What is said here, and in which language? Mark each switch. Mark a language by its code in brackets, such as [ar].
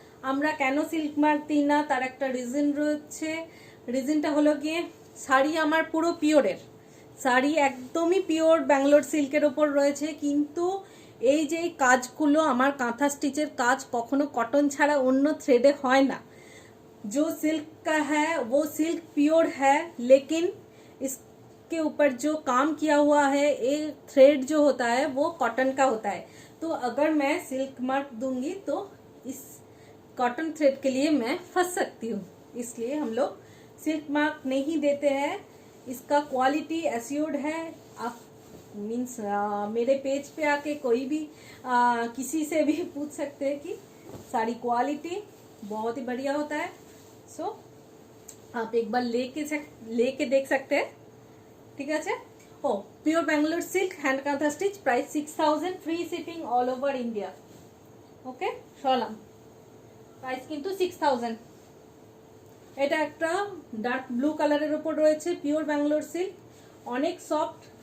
[bn] আমরা কেন silk mark দিই না তার একটা রিজন রয়েছে। রিজনটা হলো গিয়ে শাড়ি আমার পুরো পিওরের, শাড়ি একদমই পিওর ব্যাঙ্গালোর সিল্কের ওপর রয়েছে, কিন্তু এই যে কাজগুলো আমার কাঁথা স্টিচের কাজ কখনো কটন ছাড়া অন্য থ্রেডে হয় না। [hi] जो सिल्क का है वो सिल्क प्योर है, लेकिन इसके ऊपर जो काम किया हुआ है ये थ्रेड जो होता है वो कॉटन का होता है। तो अगर मैं सिल्क मार्क दूंगी तो इस कॉटन थ्रेड के लिए मैं फंस सकती हूँ, इसलिए हम लोग सिल्क मार्क नहीं देते हैं। इसका क्वालिटी एश्योर्ड है, आप मीन्स मेरे पेज पे आके कोई भी किसी से भी पूछ सकते हैं कि साड़ी क्वालिटी बहुत ही बढ़िया होता है। सो आप एक बार लेके देख सकते हैं, ठीक है। [bn] ओ পিওর ব্যাঙ্গালোর সিল্ক হ্যান্ড কাঁথা stitch, price 6000, free shipping all over India. ওকে সরালাম, প্রাইস কিন্তু 6000। এটা একটা ডার্ক ব্লু কালারের উপর রয়েছে, পিওর ব্যাঙ্গালোর সিল্ক, অনেক সফট।